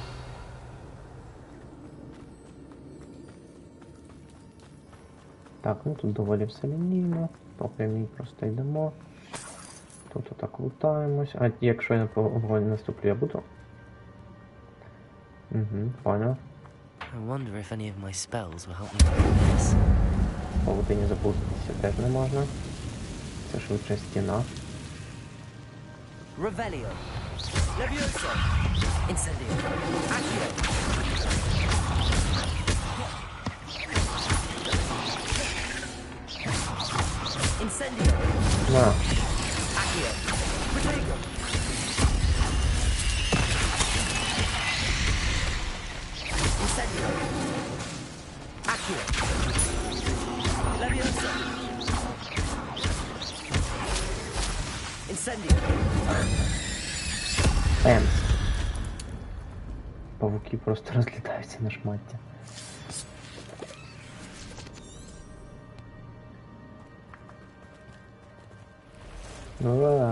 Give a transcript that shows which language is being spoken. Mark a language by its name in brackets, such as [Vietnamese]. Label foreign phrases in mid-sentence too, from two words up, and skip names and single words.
[Ukrainian] Так, ну тут доволі все лінійно. По прямій просто йдемо. Тут отак лутаємось. А якщо я на вогонь наступлю, я буду? Угу, понял. [English] I wonder if any of my spells will help me do this. [Ukrainian] Павутині запуститися теж не можна. Це швидше стіна. Revelio. Levioso. Incendio. Accio. Incendio. На. Accio. Protego. Incendio. Accio. Levioso. Емс. Павуки просто розлітаються на шмаття. Ну да.